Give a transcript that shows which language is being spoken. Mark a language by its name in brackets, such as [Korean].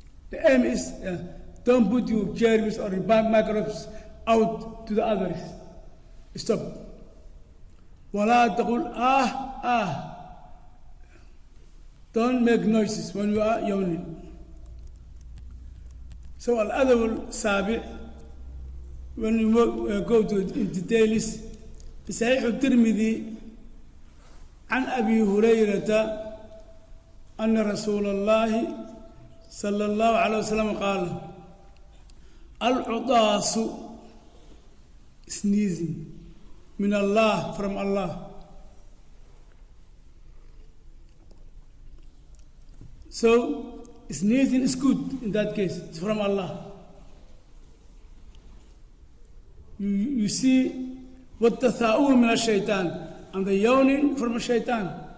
[English] The aim is, don't put your germs or your microbes out to the others. Stop. [Arabic] وَلَا تَقُلْ [English] Don't make noises when you are yawning. So Al-Adab Al-Sabi', when you go to in details, [Arabic] في صحيح الترمذي عن أبي هريرة أن رسول الله صلى الله عليه وسلم قال العطاس sneezing من الله, [English] from Allah. So sneezing is good in that case. It's from Allah. You see what the tha'u min al-shaytan, and the yawning from a shaitan.